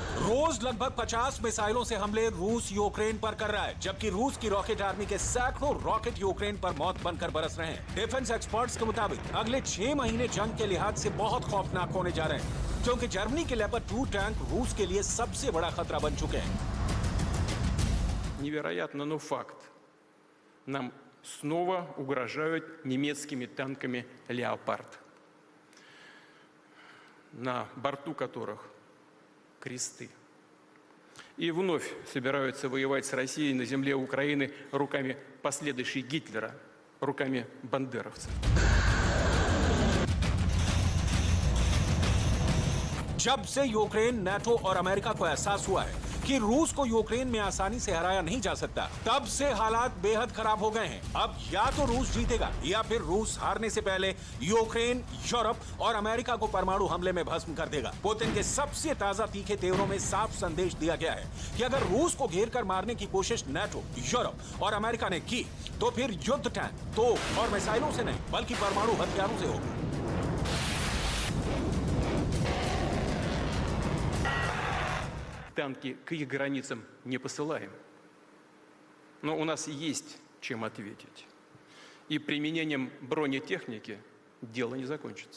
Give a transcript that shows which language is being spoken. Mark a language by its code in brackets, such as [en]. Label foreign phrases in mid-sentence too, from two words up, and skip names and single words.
[hi] रोज लगभग 50 मिसाइलों से हमले रूस यूक्रेन पर कर रहा है, जबकि रूस की रॉकेट आर्मी के सैकड़ों रॉकेट यूक्रेन पर मौत बनकर बरस रहे हैं। [en] defense experts [hi] के मुताबिक अगले 6 महीने जंग के लिहाज से बहुत खौफनाक होने जा रहे हैं, क्योंकि जर्मनी के लेपर्ड 2 टैंक रूस के लिए सबसे बड़ा खतरा बन चुके हैं। [ru] Невероятно, но факт. Нам снова угрожают немецкими танками «Леопард», на борту которых кресты. И вновь собираются воевать с Россией на земле Украины руками последующей Гитлера, руками бандеровцев. [hi] जब से यूक्रेन, नाटो और अमेरिका को एहसास हुआ है कि रूस को यूक्रेन में आसानी से हराया नहीं जा सकता, तब से हालात बेहद खराब हो गए हैं। अब या तो रूस जीतेगा या फिर रूस हारने से पहले यूक्रेन, यूरोप और अमेरिका को परमाणु हमले में भस्म कर देगा। पुतिन के सबसे ताजा तीखे तेवरों में साफ संदेश दिया गया है कि अगर रूस को घेर कर मारने की कोशिश नाटो, यूरोप और अमेरिका ने की, तो फिर युद्ध टैंक, तोप और मिसाइलों से नहीं बल्कि परमाणु हथियारों से होगा। [ru] Танки к их границам не посылаем, но у нас есть чем ответить. И применением бронетехники дело не закончится.